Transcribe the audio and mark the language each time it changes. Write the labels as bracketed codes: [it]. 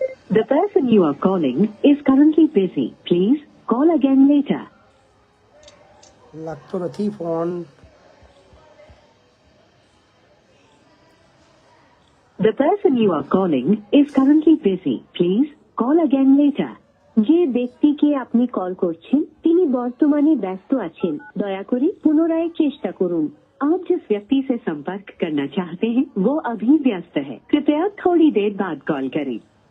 [en] The person you are calling is currently busy. Please call again later. [gu] લાગતો નથી phone. [en] The person you are calling is currently busy. Please call again later. [bn] যে ব্যক্তিকে আপনি call করছেন তিনি বর্তমানে ব্যস্ত আছেন, দয়া করে পুনরায় চেষ্টা করুন। [hi] आप जिस व्यक्ति से संपर्क करना चाहते हैं वो अभी व्यस्त है, कृपया थोड़ी देर बाद कॉल करें।